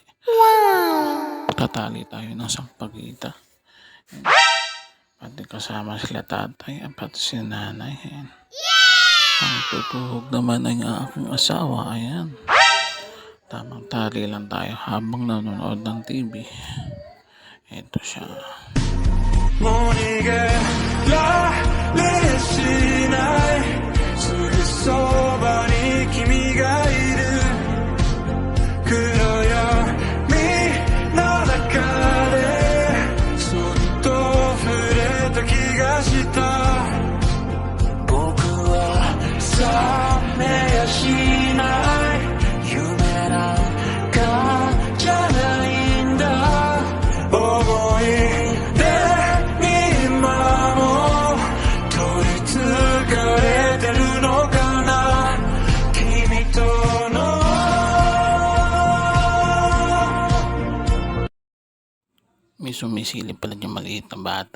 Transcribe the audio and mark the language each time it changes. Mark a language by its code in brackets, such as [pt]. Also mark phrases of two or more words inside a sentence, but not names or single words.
[tl] Magtatali tayo ng sampagita. Pati kasama sila tatay at pati si nanay. Ayan. Ang tutuhog naman ay aking asawa. Ayan. Tamang tali lang tayo habang nanonood ng TV. Ito siya. [ja] もう逃げられしないすぐそばに君がいる暗闇の中でそっと触れた気がした僕は覚めやしない夢なんかじゃないんだ思い [tl] May sumisilip pala yung maliit na bata.